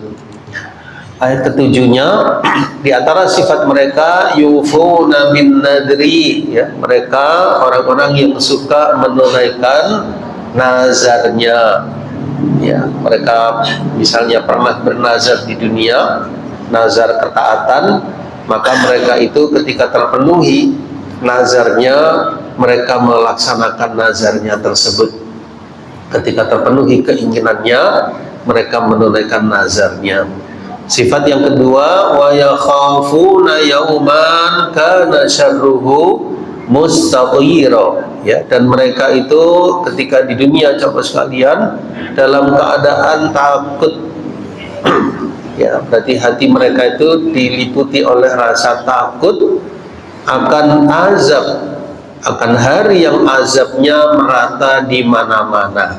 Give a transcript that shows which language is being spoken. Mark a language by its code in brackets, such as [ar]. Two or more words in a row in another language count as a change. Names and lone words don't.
[id] Ayat ketujuhnya, di antara sifat mereka [ar] يوفون بالنذر, [id] ya, mereka orang-orang yang suka menunaikan nazarnya, ya, mereka misalnya pernah bernazar di dunia, nazar ketaatan, maka mereka itu ketika terpenuhi nazarnya, mereka melaksanakan nazarnya tersebut. Ketika terpenuhi keinginannya, mereka menunaikan nazarnya. Sifat yang kedua, [ar] ويخافون يوما كان شره مستطيرا, [id] ya, dan mereka itu ketika di dunia, coba sekalian, dalam keadaan takut Ya, berarti hati mereka itu diliputi oleh rasa takut akan azab, akan hari yang azabnya merata di mana-mana.